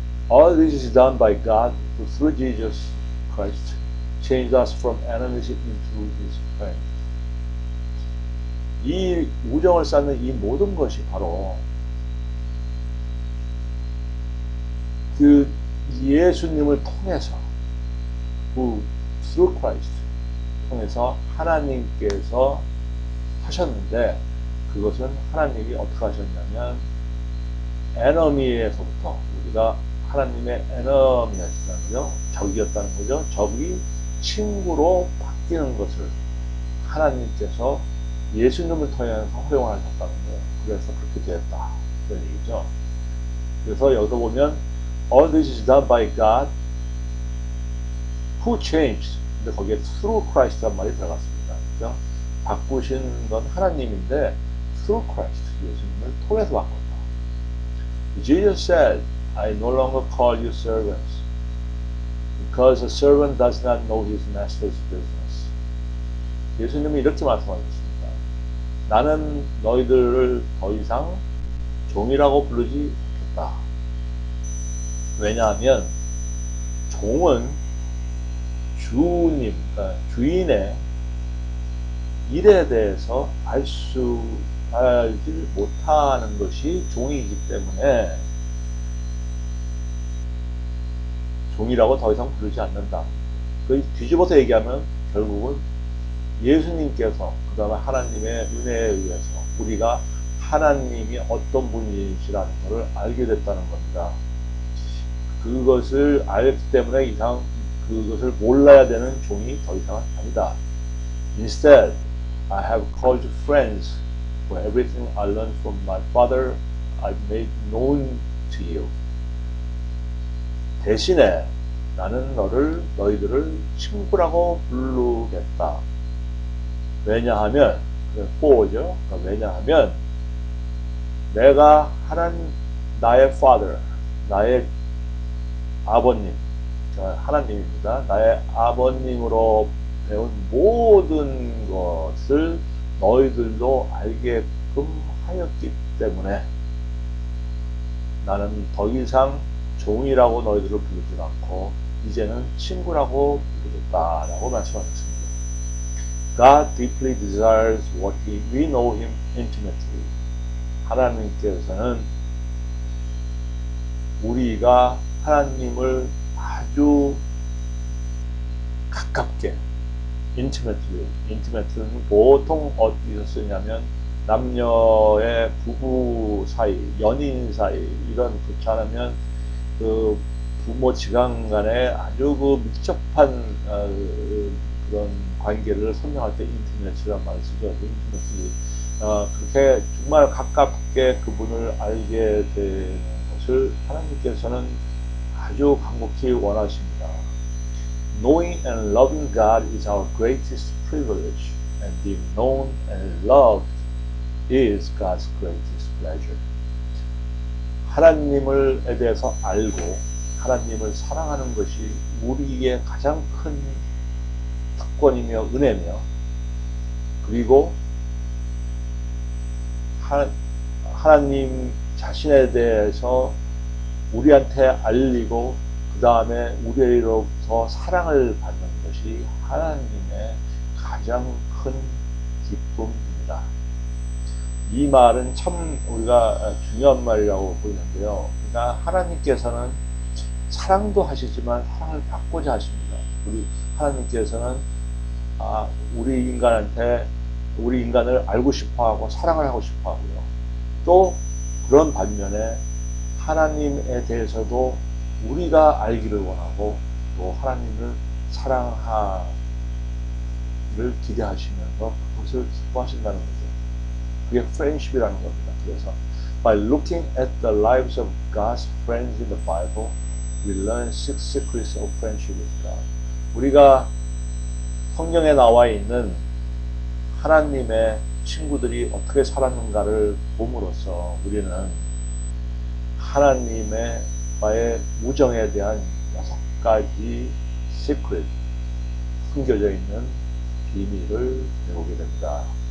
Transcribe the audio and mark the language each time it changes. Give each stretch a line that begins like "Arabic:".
English: All this is done by God who through Jesus Christ changed us from enemies into His friends.
Korean: 이 우정을 쌓는 이 모든 것이 바로 그 예수님을 통해서
English: who through Christ
Korean: 통해서 하나님께서 하셨는데 그것은 하나님이 어떻게 하셨냐면 에너미에서부터 우리가 하나님의 에너미였다는 거죠. 적이었다는 거죠. 적이 친구로 바뀌는 것을 하나님께서 예수님을 통해서 허용하셨다는 거예요. 그래서 그렇게 되었다. 그런 얘기죠. 그래서 여기서 보면
English: all this is done by God who changed.
Korean: 근데 거기에
English: through Christ
Korean: 란 말이 들어갔습니다. 그죠? 바꾸신 건 하나님인데
English: through Christ,
Korean: 예수님을 통해서 바꿨다.
English: Jesus said, I no longer call you servants because a servant does not know his master's business.
Korean: 예수님이 이렇게 말씀하셨습니다. 나는 너희들을 더 이상 종이라고 부르지 않겠다. 왜냐하면 종은 주님, 그러니까 주인의 일에 대해서 알지 못하는 것이 종이기 때문에 종이라고 더 이상 부르지 않는다. 그 뒤집어서 얘기하면 결국은 예수님께서 그 다음에 하나님의 은혜에 의해서 우리가 하나님이 어떤 분이시라는 것을 알게 됐다는 겁니다. 그것을 알기 때문에 이상 그것을 몰라야 되는 종이 더 이상은 아니다.
English: Instead, I have called you friends, for everything I learned from my Father I've made known to you.
Korean: 대신에 나는 너희들을 친구라고 부르겠다. 왜냐하면, for죠. 왜냐하면 내가 나의 Father, 나의 아버님, 하나님입니다. 나의 아버님으로 배운 모든 것을 너희들도 알게끔 하였기 때문에 나는 더 이상 종이라고 너희들을 부르지 않고 이제는 친구라고 부르겠다라고 말씀하셨습니다.
English: God deeply desires what we know Him intimately.
Korean: 하나님께서는 우리가 하나님을 아주 가깝게 intimately는 보통 어디서 쓰냐면 남녀의 부부 사이, 연인 사이 이런 그렇지 않으면 그 부모 지간 간에 아주 그 밀접한 그런 관계를 설명할 때 intimate라는 말을 쓰죠.
English: intimately.
Korean: 그렇게 정말 가깝게 그분을 알게 되는 것을 하나님께서는 아주 간곡히 원하십니다.
English: Knowing and loving God is our greatest privilege, and being known and loved is God's greatest pleasure.
Korean: 하나님에 대해서 알고 하나님을 사랑하는 것이 우리의 가장 큰 특권이며 은혜며, 그리고 하나님 자신에 대해서 우리한테 알리고 그 다음에 우리로부터 사랑을 받는 것이 하나님의 가장 큰 기쁨입니다. 이 말은 참 우리가 중요한 말이라고 보이는데요. 그러니까 하나님께서는 사랑도 하시지만 사랑을 받고자 하십니다. 우리 하나님께서는 우리 인간을 알고 싶어하고 사랑을 하고 싶어하고요. 또 그런 반면에 하나님에 대해서도 우리가 알기를 원하고 또 하나님을 사랑하를 기대하시면서 그것을 기뻐하신다는 거죠. 그게 friendship이라는 겁니다.
English: 그래서 by looking at the lives of God's friends in the Bible, we learn six secrets of friendship with God.
Korean: 우리가 성경에 나와 있는 하나님의 친구들이 어떻게 살았는가를 봄으로써 우리는 하나님과의 우정에 대한 6가지 시크릿, 숨겨져 있는 비밀을 배우게 됩니다.